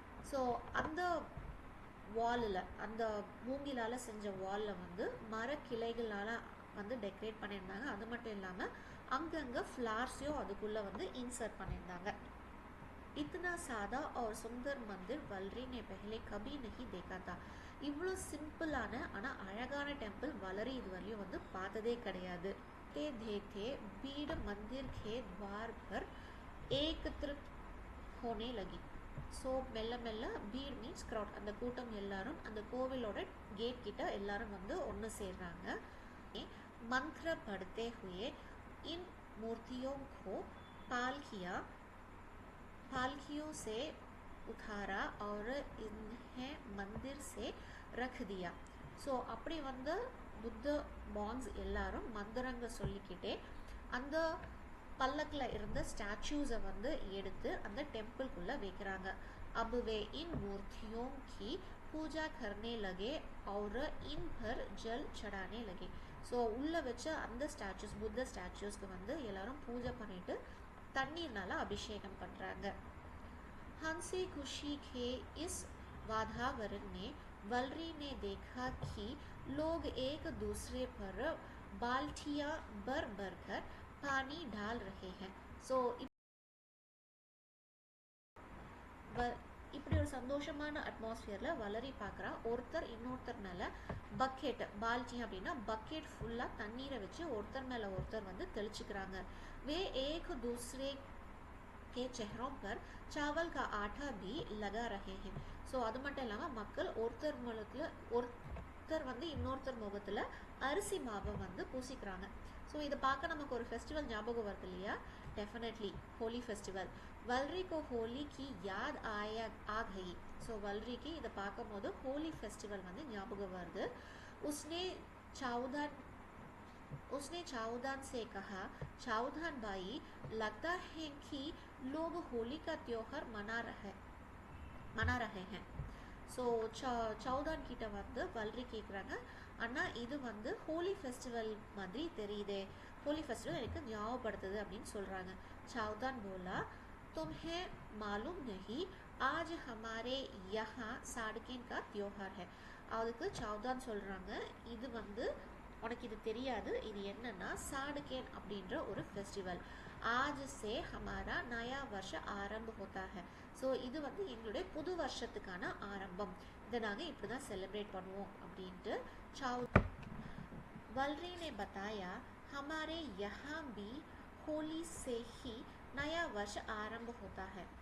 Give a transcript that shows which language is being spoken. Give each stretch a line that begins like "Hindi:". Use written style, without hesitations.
Tamil: So அந்த வாலில், அந்த மூங்கிலால் செஞ்ச வாலில் வந்து மரக்கிளைகளால் வந்து டெக்கரேட் பண்ணியிருந்தாங்க. அது மட்டும் இல்லாமல் அங்கங்கே ஃப்ளார்ஸையும் அதுக்குள்ளே வந்து இன்சர்ட் பண்ணியிருந்தாங்க.
Hindi: इतना सादा और सुंदर मंदिर वलरी ने पहले कभी नहीं देखा था.
Tamil: இவ்வளோ சிம்பிளான ஆனால் அழகான டெம்பிள் வளரி இதுவரையும் வந்து பார்த்ததே கிடையாது.
Hindi: देखते भीड़ मंदिर के द्वार पर एकत्रित होने लगी.
Tamil: ஸோ மெல்ல மெல்ல பீட் மீன்ஸ் க்ரௌட், அந்த கூட்டம் எல்லாரும் அந்த கோவிலோட கேட் கிட்ட எல்லாரும் வந்து ஒன்று சேர்றாங்க.
Hindi: मंत्र पढ़ते हुए इन मूर्तियों को पालकियों से उतारा और इन्हें मंदिर से रख दिया.
Tamil: ஸோ அப்படி வந்து புத்த மாங்ஸ் எல்லாரும் மந்திரங்க சொல்லிக்கிட்டே அந்த பல்லக்கில் இருந்த ஸ்டாச்சூஸை வந்து எடுத்து அந்த டெம்பிள்குள்ளே வைக்கிறாங்க.
Hindi: अब वे इन मूर्तियों की पूजा करने लगे और इन पर जल चढ़ाने लगे.
Tamil: ஸோ உள்ளே வச்ச அந்த ஸ்டாச்சூஸ், புத்த ஸ்டாச்சூஸ்க்கு வந்து எல்லாரும் பூஜை பண்ணிட்டு தண்ணீர்னால அபிஷேகம் பண்ணுறாங்க.
Hindi: हंसी खुशी के इस वातावरण में वलरी ने देखा कि लोग एक दूसरे पर बाल्टियां भर भर कर पानी डाल रहे हैं.
Tamil: ஸோ இப்படி ஒரு சந்தோஷமான அட்மாஸ்பியரில் வளரி பார்க்குறா ஒருத்தர் இன்னொருத்தர் மேலே பக்கெட் பால்டி அப்படின்னா பக்கெட் ஃபுல்லாக தண்ணீரை வச்சு ஒருத்தர் மேலே ஒருத்தர் வந்து தெளிச்சுக்கிறாங்க.
Hindi: वे एक दूसरे के चेहरों पर चावल का आटा भी लगा रहे हैं.
Tamil: ஸோ அது மட்டும் இல்லாமல் மக்கள் ஒருத்தர் வந்து இன்னொருத்தர் முகத்தில் அரிசி மாவை வந்து பூசிக்கிறாங்க. ஸோ இதை பார்க்க நமக்கு ஒரு ஃபெஸ்டிவல் ஞாபகம் வருது இல்லையா?
Hindi: Definitely Holi festival. वलरी को होली की याद आ गई.
Tamil: ஸோ வல்ரிக்கு இதை பார்க்கும் போது ஹோலி ஃபெஸ்டிவல் வந்து ஞாபகம் வருது.
Hindi: उसने चाउदान से कहा, चाउदान भाई लगता है कि लोग होली का त्योहार मना रहे हैं.
Tamil: ஸோ சௌதான் கிட்ட வந்து வல்ரி கேட்குறாங்க, அண்ணா இது வந்து ஹோலி ஃபெஸ்டிவல் மாதிரி தெரியுதே, होली फेस्टिवल எனக்கு ஞாபகப்படுத்துது அப்படின்னு சொல்கிறாங்க.
Hindi: चाउदान बोला, तुम्हें मालूम नहीं आज हमारे यहाँ साड़केन का त्योहार है.
Tamil: அதுக்கு சௌதான் சொல்கிறாங்க, இது வந்து உனக்கு இது தெரியாது, இது என்னன்னா साड़केन அப்படின்ற ஒரு ஃபெஸ்டிவல்.
Hindi: आज से हमारा नया वर्ष आरंभ होता है.
Tamil: ஸோ இது வந்து எங்களுடைய புது வருஷத்துக்கான ஆரம்பம், இதை நாங்கள் இப்படி தான் செலிப்ரேட் பண்ணுவோம் அப்படின்ட்டு
Hindi: वलरी ने बताया, हमारे यहाँ भी होली से ही नया वर्ष आरंभ होता है.